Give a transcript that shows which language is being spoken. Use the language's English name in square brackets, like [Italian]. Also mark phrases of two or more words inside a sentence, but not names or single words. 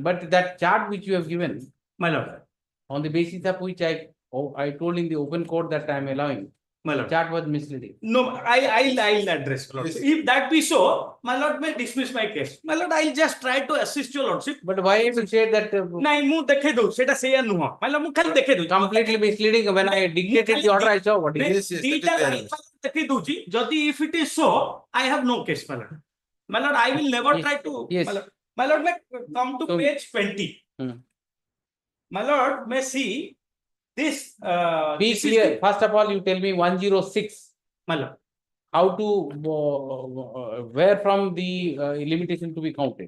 [English] But that chart which you have given, My lord, on the basis of which I told in the open court that I am allowing, my the lord. chart was misleading. No, I'll address, lord. If that be so, my lord may dismiss my case. My lord, I'll just try to assist your lordship. But why have you said that [Odia] ନାଇଁ ମୁଁ ଦେଖେଇ ଦઉં ସେଟା ସେଇଆ ନୁହଁ ମାନେ ମୁଁ ଖାଲି ଦେଖେଇ ଦଉଛି [English] completely misleading? When I dictated the order, I saw what is it. [Odia] ଦିଟା ଲାଇନ ଦେଖେଇ ଦଉଛି ଯଦି [English] if it is so I have no case, my lord. My lord, I will never try to. Yes. My lord, may come to page 20. My lord may see this. Be this is clear. the- First of all, you tell me 106. My lord, How to where from the limitation to be counted?